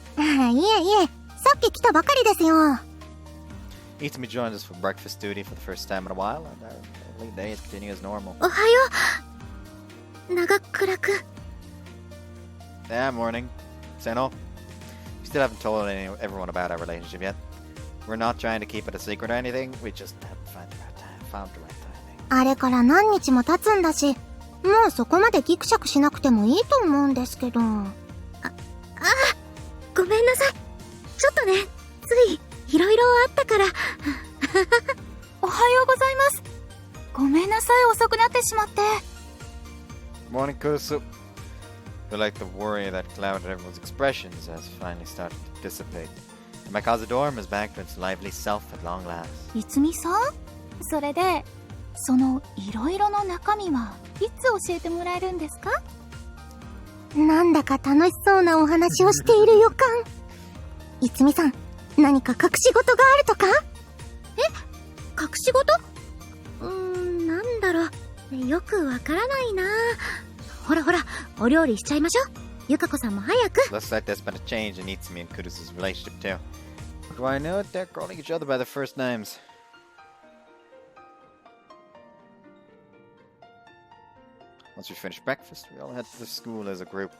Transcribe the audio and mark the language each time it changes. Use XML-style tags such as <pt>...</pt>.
<ja>あ、いえいえ、さっき来たばかりですよ。</ja> <en>Itsumi joined us for breakfast duty for the first time in a while, and our daily days continue as normal.</en> <ja>おはよう。長倉くん。</ja> <en>Yeah, morning. Seno, we still haven't told everyone about our relationship yet. We're not trying to keep it a secret or anything, we just haven't found the right timing.</en> <ja>あれから何日も経つんだし、もうそこまでギクシャクしなくてもいいと思うんですけど。ごめんなさい。ちょっとね、つい、いろいろあったから。おはようございます。ごめんなさい、遅くなってしまって。</ja> <en>Morning, Kusu. I feel like the worry that clouded everyone's expressions has finally started to dissipate. And my Cazadorm is back to its lively self at long last.</en> <ja>いつみさん？それで、そのいろいろの中身はいつ教えてもらえるんですか？なんだか楽しそうなお話をしている予感。いつみさん、何か隠し事があるとか？隠し事？なんだろう。よくわからないな。ほらほら、お料理しちゃいましょう。ゆかこさんも早く。</ja> <en>Looks like there's been a change in Itsumi and Kurusu's relationship too. Do I know it? They're calling each other by their first names. Once we finish breakfast, we all head to the school as a group.</en>